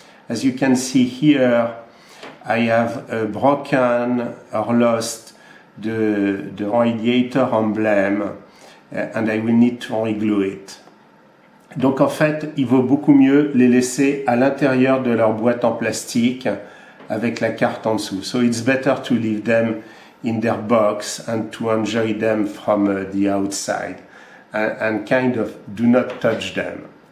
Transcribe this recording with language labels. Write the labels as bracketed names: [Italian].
[English] As you can see here, I have broken or lost the radiator emblem and I will need to reglue it. [French] Donc en fait, il vaut beaucoup mieux les laisser à l'intérieur de leur boîte en plastique avec la carte en dessous. [English] So it's better to leave them in their box and to enjoy them from the outside and kind of do not touch them.